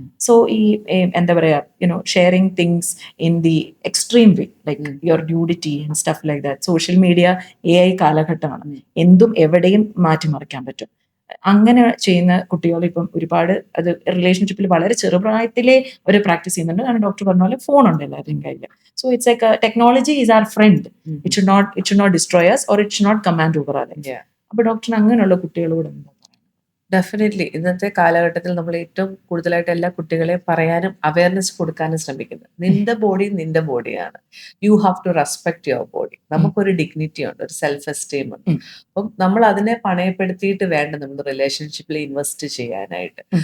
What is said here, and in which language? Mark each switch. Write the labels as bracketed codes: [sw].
[en] so ഈ [ml] എന്താ പറയാ [en] Sharing things in the extreme way, like your nudity and stuff like that. [ml] Social media AI കാലഘട്ടമാണ്. എന്തും എവിടെയും മാറ്റിമറിക്കാൻ പറ്റും. അങ്ങനെ ചെയ്യുന്ന കുട്ടികൾ ഇപ്പം ഒരുപാട് അത് റിലേഷൻഷിപ്പിൽ വളരെ ചെറുപ്രായത്തിലെ അവർ പ്രാക്ടീസ് ചെയ്യുന്നുണ്ട്. കാരണം ഡോക്ടർ പറഞ്ഞ പോലെ ഫോൺ ഉണ്ട് എല്ലാവരുടെയും കയ്യിൽ. [en] So it's like technology is our friend. It should not destroy us or it should not command over our life. [ml] അപ്പൊ ഡോക്ടറിന് അങ്ങനെയുള്ള കുട്ടികളോട് എന്താ? ഡെഫിനറ്റ്ലി ഇന്നത്തെ കാലഘട്ടത്തിൽ നമ്മൾ ഏറ്റവും കൂടുതലായിട്ട് എല്ലാ കുട്ടികളെയും പറയാനും അവയർനെസ് കൊടുക്കാനും ശ്രമിക്കുന്നത്, നിന്റെ ബോഡി നിന്റെ ബോഡിയാണ്. [en] You have to respect your body. [ml] നമുക്കൊരു ഡിഗ്നിറ്റി ഉണ്ട്, ഒരു സെൽഫ് എസ്റ്റീം ഉണ്ട്. അപ്പം നമ്മൾ അതിനെ പണയപ്പെടുത്തിയിട്ട് വേണ്ട നമ്മൾ റിലേഷൻഷിപ്പിൽ ഇൻവെസ്റ്റ് ചെയ്യാനായിട്ട്.